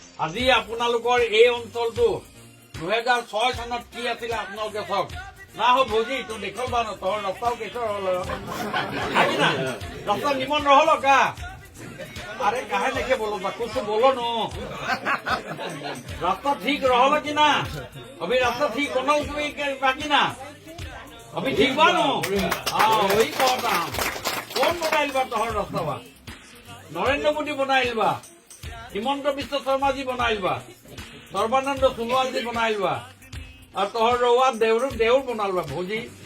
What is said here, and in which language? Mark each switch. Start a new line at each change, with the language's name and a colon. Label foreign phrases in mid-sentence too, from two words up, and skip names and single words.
Assamese: আজি আপোনালোকৰ এই অঞ্চলটো 2006 চনত কি আছিলে আপোনালোকে চাওক না
Bhojpuri: हो भोजी तो देखल बा तोर रास्ताओ केसर हल ना रास्ता निमन रहल का अरे काहे लेके बोलो बा कुछ बोलो नो रास्ता ठीक रहल कि ना अभी रास्ता ठीक होना उसमें बाकी ना अभी ठीक बा नो हाँ वही कहता कौन बनाइल बा तोहर रास्ता बा नरेंद्र मोदी बनाइल बा हिमंत विश्व शर्मा जी बनाइल बा सर्बानंद सोनोवाल जी बनाइल बा और तोहर रउआ देउर बनाल बा भौजी